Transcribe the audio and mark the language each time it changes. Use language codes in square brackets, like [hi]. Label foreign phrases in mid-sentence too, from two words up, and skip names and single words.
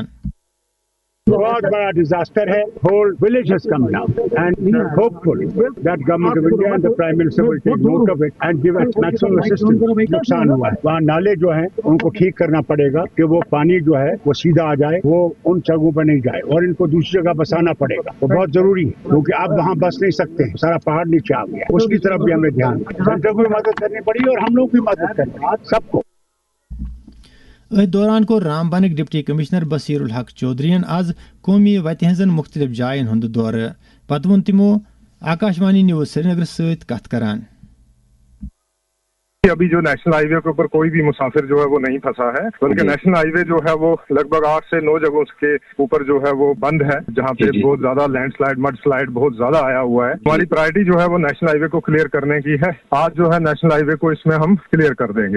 [hi] बहुत बड़ा डिजास्टर है। [en] Whole village has come down, and we are hopeful that government of India and the Prime Minister will take note of it and give us maximum assistance. [hi] नुकसान हुआ है, वहाँ नाले जो हैं उनको ठीक करना पड़ेगा कि वो पानी जो है वो सीधा आ जाए, वो उन जगहों पर नहीं जाए, और इनको दूसरी जगह बसाना पड़ेगा। वो बहुत जरूरी है क्योंकि आप वहाँ बस नहीं सकते, सारा पहाड़ नीचे आ गया। उसकी तरफ भी हमें ध्यान सेंटर को भी मदद करनी पड़ी और हम लोग भी मदद करनी सबको। [ks] दौरान को रामबन [en] deputy commissioner [ks] बसीरुल हक चौधरीन आज कौमी वत हंजन मुख्तलिफ जायन हुंद दौर पत वोन तिमो आकाशवाणी न्यूज श्रीनगर सत कथ करान। [hi] कि अभी जो [en] national highway [hi] के ऊपर कोई भी मुसाफिर जो है वो नहीं फंसा है, बल्कि [en] national highway [hi] जो है वो लगभग 8 से 9 जगहों के ऊपर जो है वो बंद है, जहाँ पे बहुत ज्यादा [en] landslide mud slide [hi] बहुत ज्यादा आया हुआ है। हमारी प्रायोरिटी जो है वो [en] national highway [hi] को क्लियर करने की है। आज जो है [en] national highway [hi] को इसमें हम क्लियर कर देंगे।